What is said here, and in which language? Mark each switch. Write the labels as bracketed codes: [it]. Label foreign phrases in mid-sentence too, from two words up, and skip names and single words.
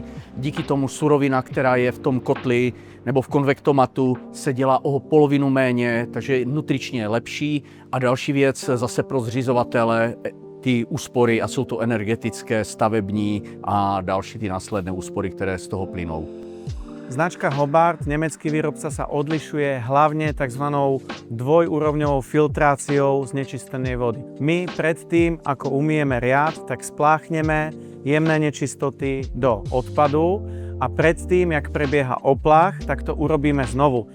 [cs] Díky tomu surovina, která je v tom kotli nebo v konvektomatu, se dělá o polovinu méně, takže nutričně je lepší. A další věc zase pro zřizovatele, ty úspory, a jsou to energetické, stavební a další ty následné úspory, které z toho plynou. [sk] Značka Hobart, nemecký výrobca, sa odlišuje hlavne tzv. Dvojúrovňovou filtráciou znečistenej vody. My predtým, ako umieme riad, tak spláchneme jemné nečistoty do odpadu a predtým, jak prebieha oplach, tak to urobíme znovu.